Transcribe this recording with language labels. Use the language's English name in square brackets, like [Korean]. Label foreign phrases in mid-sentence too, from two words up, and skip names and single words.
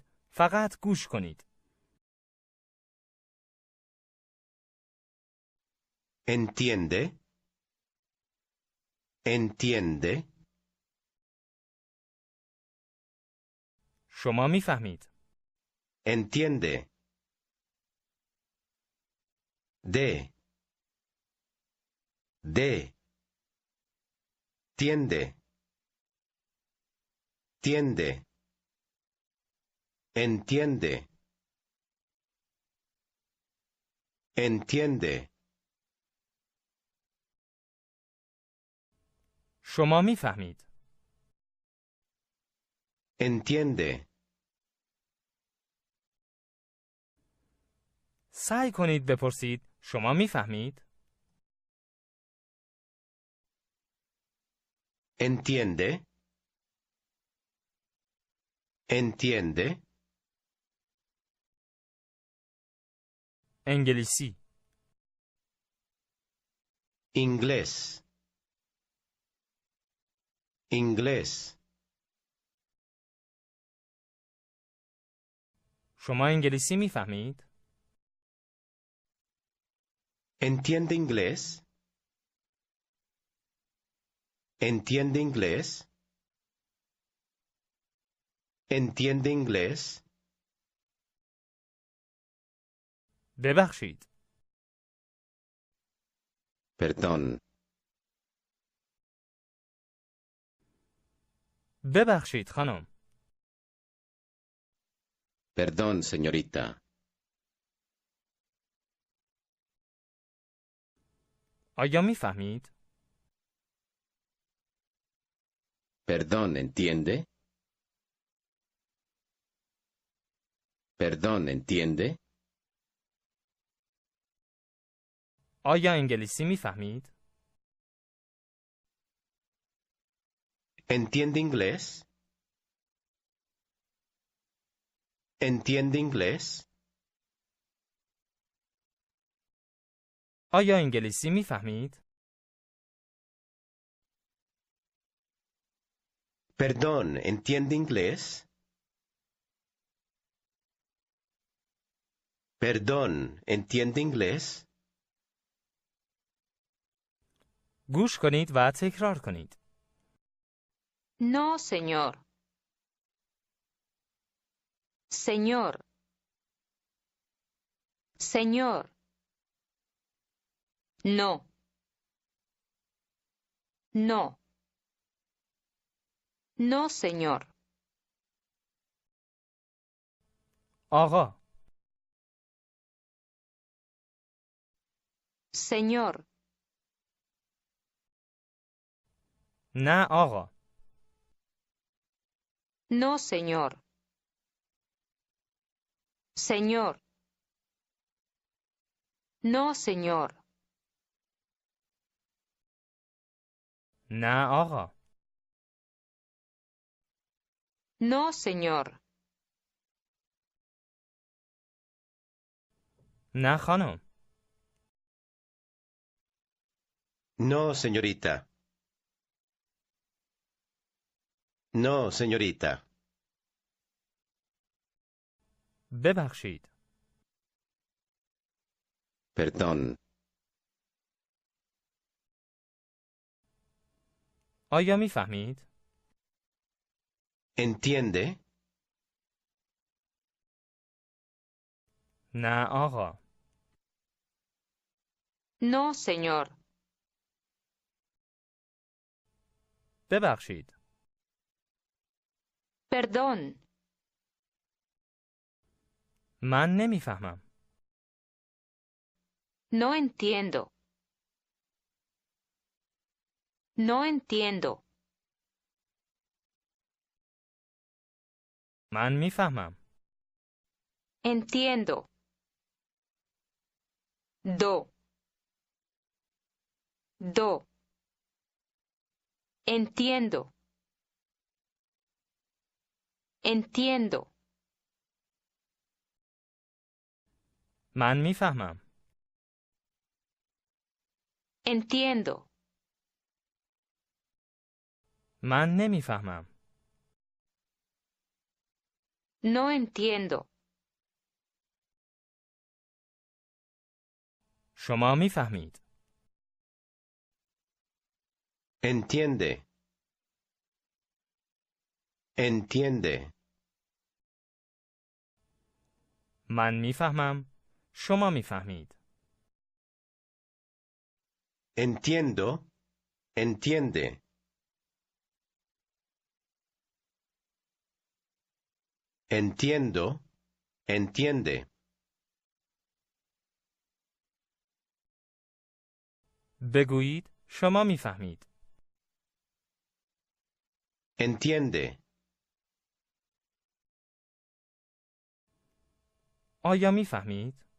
[Persian] فقط گوش کنید. [Spanish] Entiende. Entiende. [Persian] شما می فهمید. [Spanish] Entiende. De. De. Tiende. Tiende. Entiende. Entiende. [Persian] شما می فهمید. [Spanish] Entiende. [Persian] سعی کنید بپرسید شما می فهمید؟ [Spanish] Entiende. Entiende. [Persian] انگلیسی. [Spanish] Inglés. Inglés. [Persian] شما انگلیسی می فهمید؟ [Spanish] ¿Entiende inglés? ¿Entiende inglés? ¿Entiende inglés? [Persian] ببخشید. [Spanish] Perdón. [Persian] ببخشید خانم. [Spanish] Perdón, señorita. [Persian] آیا میفهمید؟ [Spanish] Perdón, ¿entiende? Perdón, ¿entiende? [Persian] آیا انگلیسی میفهمید؟ [Spanish] ¿Entiende inglés? ¿Entiende inglés? [Persian] آیا انگلیسی میفهمید؟ [Spanish] Perdón, ¿entiende inglés? Perdón, ¿entiende inglés? [Persian] گوش کنید و تکرار کنید. [Spanish] No, señor. Señor. Señor. No. No. No, señor. [Persian] آقا. [Spanish] Señor. [Persian] نه آقا. [Spanish] No, señor. Señor. No, señor. [Persian] نه آقا. [Spanish] No, señor. [Persian] نه خانم. [Spanish] No, señorita. No, señorita. [Persian] ببخشید. [Spanish] Perdón. [Persian] آیا میفهمید؟ [Spanish] ¿Entiende? [Persian] نه آقا. [Spanish] No, señor. [Persian] ببخشید. [Spanish] Perdón. [Persian] من نمیفهمم. [Spanish] No entiendo. No entiendo. [Persian] من میفهمم. [Spanish] Entiendo. Do. Do. Entiendo. Entiendo. [Persian] من میفهمم. [Spanish] Entiendo. [Persian] من نمیفهمم. [Spanish] No entiendo. [Persian] شما میفهمید. [Spanish] Entiende. Entiende. [Persian] من میفهمم. شما میفهمید. [Spanish] Entiendo. Entiende. Entiendo. Entiende. [Persian] بگویید شما میفهمید. [Spanish] Entiende. [Persian] آیا میفهمید؟